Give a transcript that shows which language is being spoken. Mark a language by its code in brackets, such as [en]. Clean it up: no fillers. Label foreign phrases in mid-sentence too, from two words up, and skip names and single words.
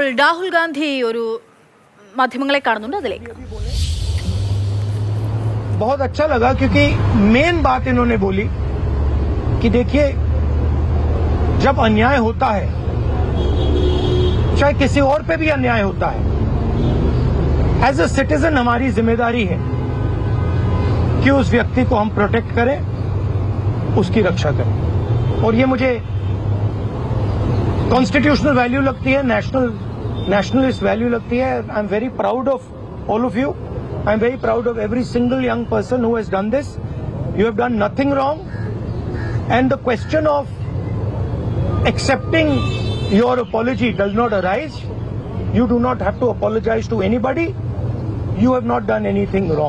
[ml] രാഹുൽ ഗാന്ധി ഒരു മാധ്യമങ്ങളെ കാണുന്നുണ്ട് അതിലേക്ക് [hi] बहुत अच्छा लगा क्योंकि मेन बात इन्होंने बोली कि देखिए जब अन्याय होता है चाहे किसी और पे भी अन्याय होता है [en] as a citizen [hi] हमारी जिम्मेदारी है कि उस व्यक्ति को हम प्रोटेक्ट करें उसकी रक्षा करें और ये मुझे [en] constitutional value [hi] लगती है [en] nationalist value [hi] लगती है [en] I am very proud of all of you I am very proud of every single young person who has done this. You have done nothing wrong. And the question of accepting your apology does not arise. You do not have to apologize to anybody. You have not done anything wrong.